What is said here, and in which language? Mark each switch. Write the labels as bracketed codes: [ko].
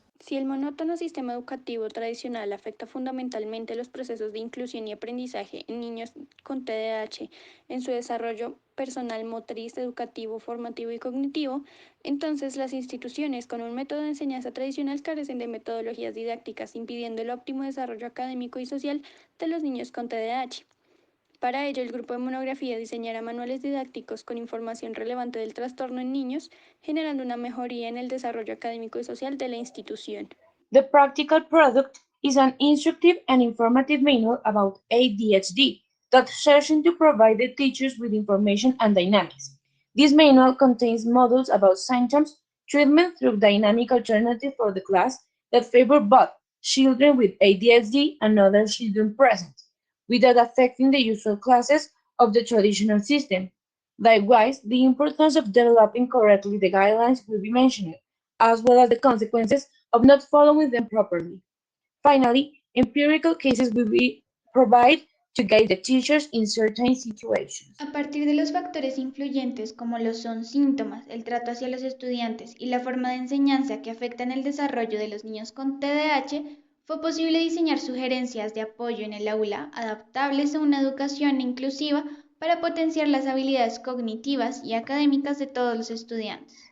[es] Si el monótono sistema educativo tradicional afecta fundamentalmente los procesos de inclusión y aprendizaje en niños con TDAH en su desarrollo personal, motriz, educativo, formativo y cognitivo, entonces las instituciones con un método de enseñanza tradicional carecen de metodologías didácticas, impidiendo el óptimo desarrollo académico y social de los niños con TDAH. Para ello, el grupo de monografía diseñará manuales didácticos con información relevante del trastorno en niños, generando una mejoría en el desarrollo académico y social de la institución. [en] The practical product is an instructive and informative manual about ADHD that serves to provide the teachers with information and dynamics. This manual contains modules about symptoms, treatment through dynamic alternatives for the class that favor both children with ADHD and other children present, without affecting the usual classes of the traditional system. Likewise, the importance of developing correctly the guidelines will be mentioned, as well as the consequences of not following them properly. Finally, empirical cases will be provided to guide the teachers in certain situations. [es] A partir de los factores influyentes como lo son síntomas, el trato hacia los estudiantes y la forma de enseñanza que afectan el desarrollo de los niños con TDAH, fue posible diseñar sugerencias de apoyo en el aula adaptables a una educación inclusiva para potenciar las habilidades cognitivas y académicas de todos los estudiantes.